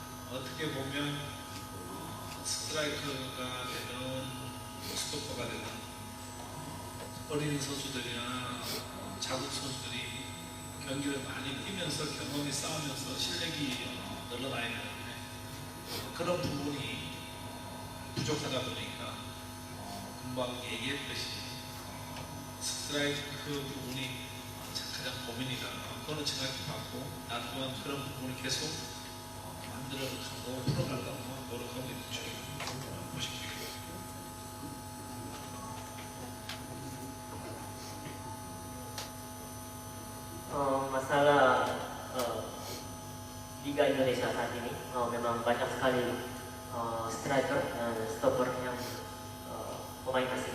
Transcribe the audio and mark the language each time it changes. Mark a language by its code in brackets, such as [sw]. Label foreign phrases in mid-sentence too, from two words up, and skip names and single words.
[ko] 어떻게 보면 스트라이크가 되든 스토퍼가 되든 어린 선수들이나 자국 선수들이 경기를 많이 뛰면서 경험이 쌓으면서 실력이 늘어나야 되는데 그런 부분이 부족하다 보니까 금방 얘기했듯이 스트라이크 부분이 가장 고민이다. 그거는 정확히 봤고 나 또한 그런 부분을 계속 만들어가고 풀어가려고 노력하고 있는 중입니다. [id] Masalah Liga Indonesia saat ini memang banyak sekali striker dan stopper yang pemain asing.